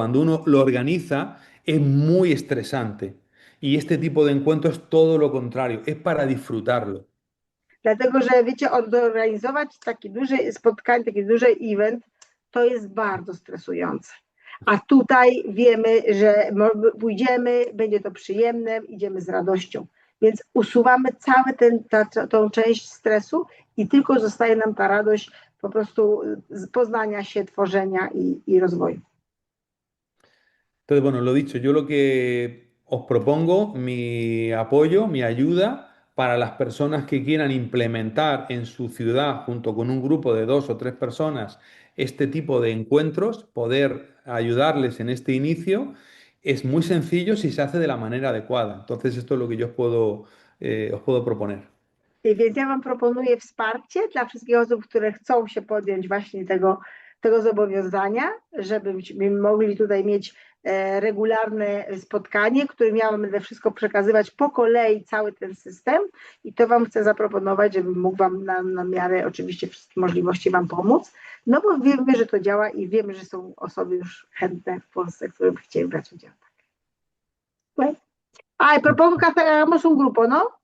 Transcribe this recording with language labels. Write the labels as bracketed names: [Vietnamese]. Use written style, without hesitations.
[Spanish] Cuando uno lo organiza es muy estresante. Y este tipo de encuentro es todo lo contrario, es para disfrutarlo. [Polish] Dlatego, że wiecie, organizować takie duże spotkanie, taki duży event, to jest bardzo stresujące. A tutaj wiemy, że pójdziemy, będzie to przyjemne, idziemy z radością. Więc usuwamy tą część stresu i tylko zostaje nam ta radość po prostu z poznania się, tworzenia i rozwoju. [Spanish] Entonces, bueno, lo dicho, yo lo que os propongo, mi apoyo, mi ayuda para las personas que quieran implementar en su ciudad, junto con un grupo de 2 o 3 personas, este tipo de encuentros, poder ayudarles en este inicio, es muy sencillo si se hace de la manera adecuada. Entonces, esto es lo que yo os puedo proponer. [Polish] Więc ja Wam proponuję wsparcie dla wszystkich osób, które chcą się podjąć właśnie tego zobowiązania, żebyśmy mogli tutaj mieć regularne spotkanie, w którym ja będę wszystko przekazywać po kolei, cały ten system i to Wam chcę zaproponować, żebym mógł Wam na miarę oczywiście wszystkich możliwości Wam pomóc, no bo wiemy, że to działa i wiemy, że są osoby już chętne w Polsce, które by chcieli brać udział. [Spanish] Y propongo que hagamos un grupo, ¿no?